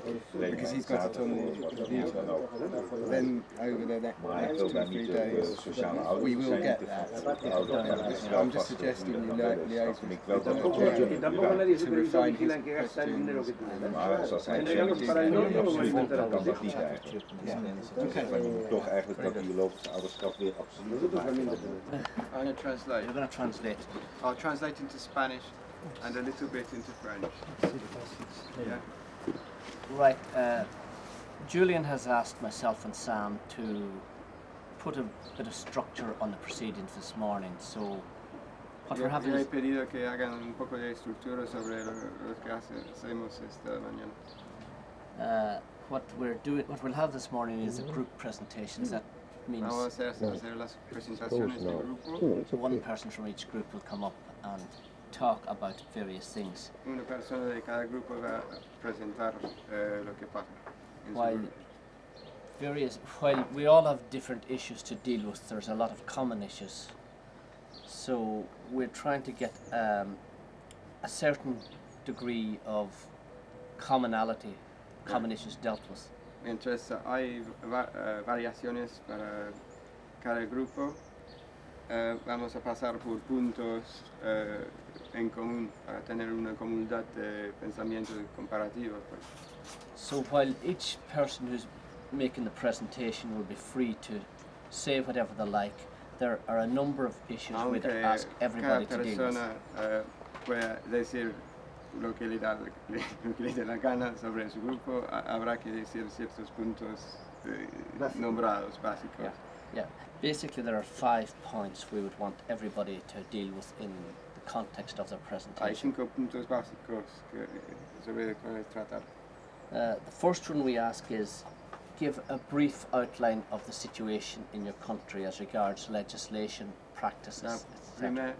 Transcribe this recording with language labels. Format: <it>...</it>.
<en>because he's got it on the computer. Then over the next 2-3 days, we will get that. I'm just suggesting you liaise with the to refine his questions.</en> <nl>Maar zoals hij zegt, absoluut, dan kan dat niet eigenlijk. Toch eigenlijk dat biologische ouderschap weer absoluut.</nl> <en>I'm going to translate. You're going to translate. I'll translate into Spanish and a little bit into French. Yeah. Right. Julian has asked myself and Sam to put a bit of structure on the proceedings this morning. So what we're having</en> <es>he pedido que hagan un poco de estructura sobre lo que hacemos esta mañana.</es> <en>what we'll have this morning is a group presentation. That means</en> <es>vamos a hacer las presentaciones de grupo.</es> <en>One person from each group will come up and talk about various things.</en> <es>Una persona de cada grupo va a presentar lo que pasa.</es> <en>While we all have different issues to deal with, there's a lot of common issues. So we're trying to get a certain degree of commonality, common issues dealt with.</en> <es>Entonces hay variaciones para cada grupo. Vamos a pasar por puntos en común para tener una comunidad de pensamiento comparativo. Pues.</es> <en>So while each person who's making the presentation will be free to say whatever they like, there are a number of issues we'd ask everybody to deal with.</en> <es>Cada persona puede decir lo que le da la gana sobre su grupo, habrá que decir ciertos puntos nombrados básicos.</es> <en>Yeah. Basically there are 5 points we would want everybody to deal with in the context of their presentation.</en> <es>Hay 5 puntos básicos sobre los cuales tratar.</es> <en>The first one we ask is give a brief outline of the situation in your country as regards legislation, practices, etc.</en>